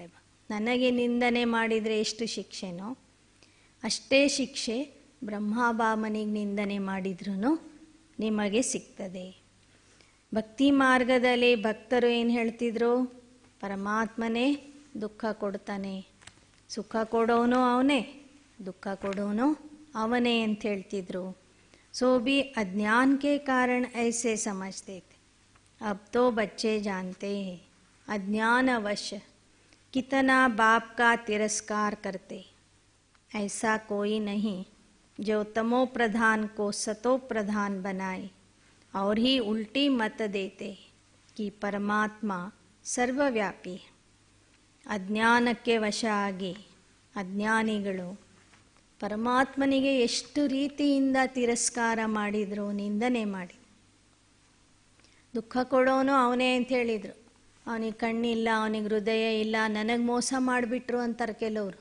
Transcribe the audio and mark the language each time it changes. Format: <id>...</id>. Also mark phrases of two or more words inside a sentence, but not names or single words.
<kn>ನನಗೆ ನಿಂದನೆ ಮಾಡಿದರೆ ಎಷ್ಟು ಶಿಕ್ಷೆನೋ ಅಷ್ಟೇ ಶಿಕ್ಷೆ ಬ್ರಹ್ಮ ಬಾಬನಿಗೆ ನಿಂದನೆ ಮಾಡಿದ್ರೂ ನಿಮಗೆ ಸಿಗ್ತದೆ. ಭಕ್ತಿ ಮಾರ್ಗದಲ್ಲಿ ಭಕ್ತರು ಏನು ಹೇಳ್ತಿದ್ರು? ಪರಮಾತ್ಮನೇ ದುಃಖ ಕೊಡ್ತಾನೆ, ಸುಖ ಕೊಡೋನು ಅವನೇ, ದುಃಖ ಕೊಡೋನು ಅವನೇ ಅಂತ ಹೇಳ್ತಿದ್ರು.</kn> <hi>सो भी अज्ञान के कारण ऐसे समझते थे. अब तो बच्चे जानते हैं अज्ञानवश कितना बाप का तिरस्कार करते. ऐसा कोई नहीं जो तमो प्रधान को सतो प्रधान बनाए और ही उल्टी मत देते कि परमात्मा सर्वव्यापी है.</hi> <kn>ಅಜ್ಞಾನಕ್ಕೆ ವಶ ಆಗಿ ಅಜ್ಞಾನಿಗಳು ಪರಮಾತ್ಮನಿಗೆ ಎಷ್ಟು ರೀತಿಯಿಂದ ತಿರಸ್ಕಾರ ಮಾಡಿದರು, ನಿಂದನೆ ಮಾಡಿ. ದುಃಖ ಕೊಡೋನು ಅವನೇ ಅಂತ ಹೇಳಿದರು. ಅವನಿಗೆ ಕಣ್ಣಿಲ್ಲ, ಅವನಿಗೆ ಹೃದಯ ಇಲ್ಲ, ನನಗೆ ಮೋಸ ಮಾಡಿಬಿಟ್ರು ಅಂತಾರೆ ಕೆಲವರು.</kn>